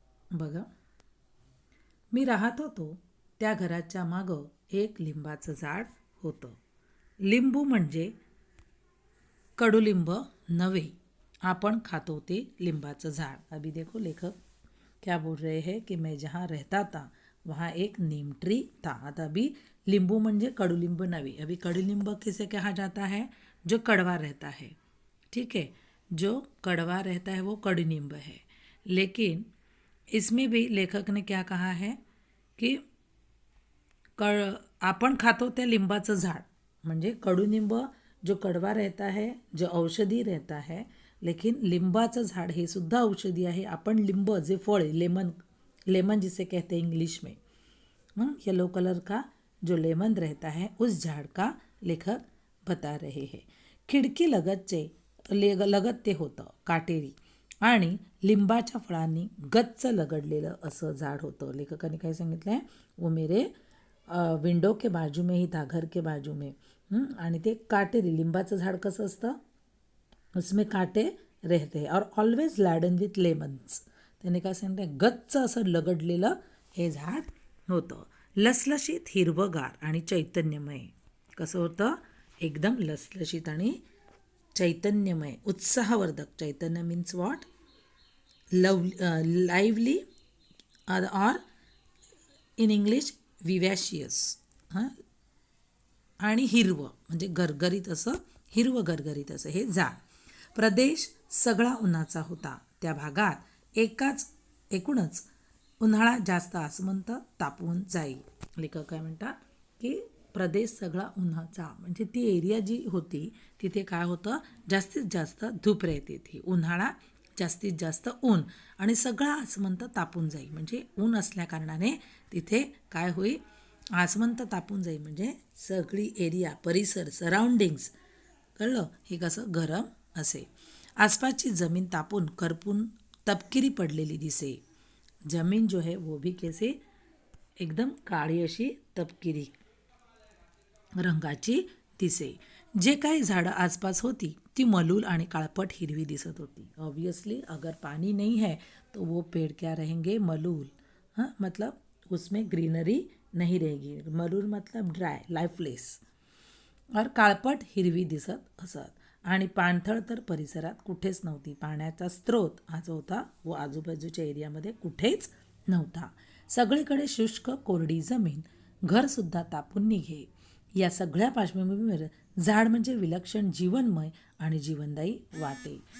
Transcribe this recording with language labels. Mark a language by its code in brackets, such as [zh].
[mr] बघा, मी राहत होतो त्या घराच्या मागं एक लिंबाचं झाड होतं. लिंबू म्हणजे कडुलिंब नव्हे, आपण खातो ते लिंबाचं झाड. [hi] अभी देखो लेखक क्या बोल रहे हैं कि मैं जहाँ रहता था वहाँ एक नीम ट्री था. [mr] आता अभी लिंबू म्हणजे कडुलिंब नव्हे. [hi] अभी कडुलिंब किसे कहा जाता है? जो कड़वा रहता है. ठीक है, जो कड़वा रहता है वो कडुलिंब है. लेकिन इसमें भी लेखक ने क्या कहा है की [mr] आपण खातो त्या लिंबाचं झाड म्हणजे कडुनिंब [hi] जो कड़वा रहता है, जो औषधी रहता है, लेकिन [mr] लिंबाचं झाड हे सुद्धा औषधी आहे. आपण लिंब जे फळ [hi] लेमन जिसे कहते हैं इंग्लिश में, येलो कलर का जो लेमन रहता है उस झाड़ का लेखक बता रहे हैं. [mr] खिडकी लगत ते होतं काटेरी आणि लिंबाच्या फळांनी गच्च लगडलेलं असं झाड होतं. लेखकाने काय सांगितलं आहे, [hi] वो मेरे विंडो के बाजू में ही था, घर के बाजू में. [mr] आणि ते काटेरी लिंबाचं झाड कसं असतं, [hi] उसमें काटे रहते हैं और [en] Always laden with lemons. [mr] त्याने काय सांगितलं, गच्च असं लगडलेलं हे झाड होतं. लसलशीत, हिरवगार आणि चैतन्यमय. कसं होतं, एकदम लसलशीत आणि चैतन्यमय, उत्साहवर्धक. [en] चैतन्य means what, lively और in English vivacious. [mr] आणि हिरवं म्हणजे गरगरीत असं, हिरवं गरगरीत असं हे झाड. प्रदेश सगळा उन्हाचा होता. त्या भागात एकूणच उन्हाळा जास्त आसमंत तापवून जाई. लेखक काय म्हणतात की प्रदेश सगळा उन्हाचा म्हणजे ती एरिया जी होती तिथे काय होतं, जास्तीत जास्त धूप राहते ती, उन्हाळा जास्तीत जास्त ऊन, आणि सगळा आसमंत तापून जाईल म्हणजे ऊन असल्याकारणाने तिथे काय होईल, आसमंत तापून जाईल म्हणजे सगळी एरिया, परिसर, सराउंडिंग्स, कळलं, हे कसं गरम असे. आसपासची जमीन तापून करपून तपकिरी पडलेली दिसे. [hi] जमीन जो है वो भी कैसे, एकदम [mr] काळी अशी तपकिरी रंगाची दिसे. जे काही झाडं आसपास होती ती मलूल आणि काळपट हिरवी दिसत होती. [hi] ऑब्वियसली अगर पानी नहीं है तो वो पेड़ क्या रहेंगे, मलूल. मतलब उसमें ग्रीनरी नहीं रहेगी. मलूल मतलब ड्राय, लाइफलेस. [mr] और काळपट हिरवी दिसत असत. आणि पाणथळ तर परिसरात कुठेच नव्हती. पाण्याचा स्रोत हा जो होता वो आजूबाजूच्या एरियामध्ये कुठेच नव्हता. सगळीकडे शुष्क कोरडी जमीन, घरसुद्धा तापून निघे. या सगळ्या पार्श्वभूमीवर झाड म्हणजे विलक्षण जीवनमय आणि जीवनदायी वाटे.